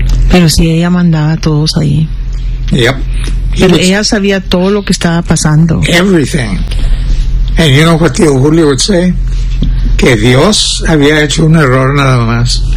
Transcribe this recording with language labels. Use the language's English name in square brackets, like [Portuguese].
[Spanish] Pero si ella mandaba a todos ahí. [English] Yep. [Spanish] Pero ella sabía todo lo que estaba pasando. [English] Everything. And you know what tío Julio would say? [Spanish] Que Dios había hecho un error nada más.